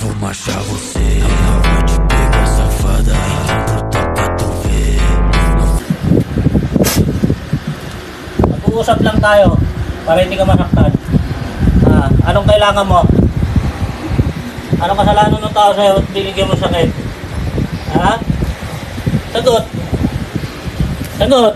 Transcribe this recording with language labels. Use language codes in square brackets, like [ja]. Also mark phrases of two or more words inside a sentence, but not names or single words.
[pt] achar você. Ela vai te pegar, safada, então brota pra tu ver. [tl] Mag-uusap lang tayo para hindi ka masaktan. Anong kailangan mo? Anong kasalanan ng tao sa'yo at binigyan mo sakit? Ha? Sagot! Sagot!